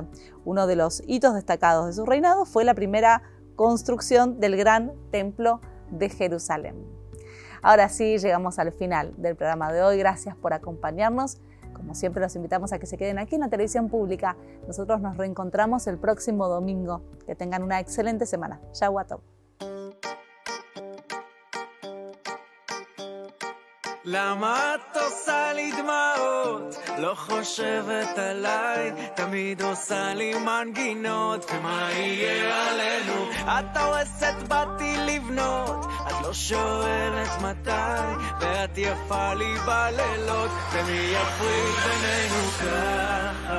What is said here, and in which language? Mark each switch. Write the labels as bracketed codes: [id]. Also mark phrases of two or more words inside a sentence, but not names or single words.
[es] Uno de los hitos destacados de su reinado fue la primera construcción del gran templo de Jerusalén. Ahora sí, llegamos al final del programa de hoy. Gracias por acompañarnos. Como siempre, los invitamos a que se queden aquí en la televisión pública. Nosotros nos reencontramos el próximo domingo. Que tengan una excelente semana. [he] שבועות טוב. למה את עושה לי דמעות? לא חושבת עליי, תמיד עושה לי מנגינות, ומה יהיה עלינו? את הורסת, באתי לבנות, את לא שואלת מתי, ואת יפה לי בלילות, ומי יפריד בינינו ככה?